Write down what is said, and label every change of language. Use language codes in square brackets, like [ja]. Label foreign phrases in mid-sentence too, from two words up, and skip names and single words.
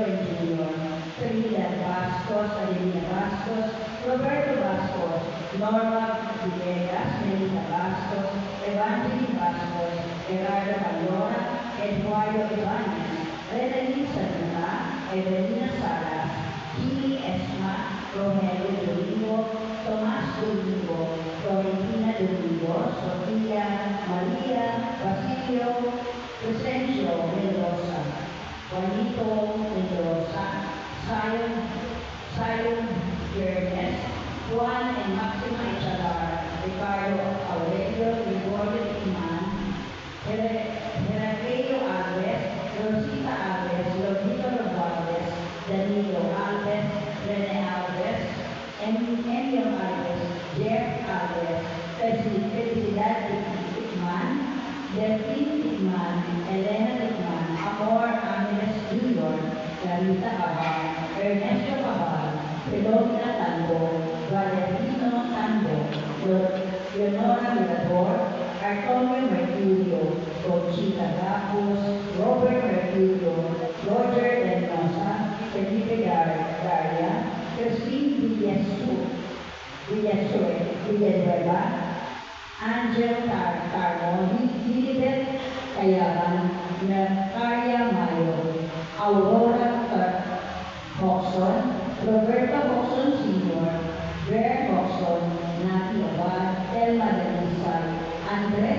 [en] and Jr., Trinidad Bastos, Adelina Bastos, Roberto Bastos, Norma Villegas, Melissa Bastos, Evangeline Bastos, Gerardo Calora, Eduardo Ibanez, Renalyn Sanuna, Evelina Salas, Jimmy Esma, Rogelio Domingo, Tomas Domingo, Florentina Domingo, Sofia, Maria, Basilio, Crescencio Mendoza, Juanito Mendoza, Zion Yernes, Juan and Maxima Echalar, Ricardo Aurelio, Gregorio Iman, Heraclio Alves, Rosita Alves, Lodito Romualdez, Danilo Alves, Rene Alves, Emilio Alves, Jeff Alves, Felicidad Tikman, Delphine Tikman, Elena Tikman, Amor Ángeles Jr., Clarita Abad, Ernesto Abad, Filomena Tando, Valerino Tando, Leonora Mirador, Antonio Mercurio, Conchita Gapos, Robert Mercurio, Roger Denosa, Felipe Daria, Christine Villanueva, Angel Tarmo, Lilibet Kayaban, Natalia Mayo, Aurora Hoxton, Roberto Hoxton Sr., Bear Hoxton, Nati Abad, Elma Delisay, Andres